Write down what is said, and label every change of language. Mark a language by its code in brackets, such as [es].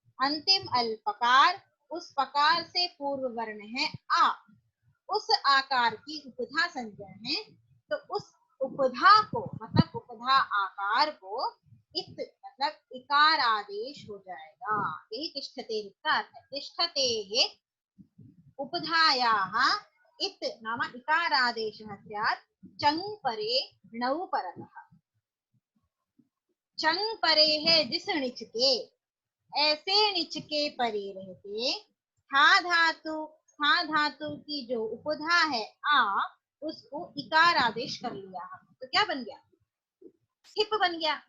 [hi] अंतिम अल पकार, उस पकार से पूर्व वर्ण है आ, उस आकार की उपधा संज्ञा है। तो उस उपधा को मतलब उपधा आकार को इत मतलब इकार आदेश हो जाएगा। यही तिष्ठते का अर्थ है। [sa] तिष्ठते उपधायाः इत नाम इकार आदेशः स्यात् चंग परे णौ परतः। [hi] चंग परे है जिस णिच के, ऐसे णिच के परे रहते स्था धातु की जो उपधा है आ, उसको इकार आदेश कर लिया हमने। तो क्या बन गया? स्थिप बन गया।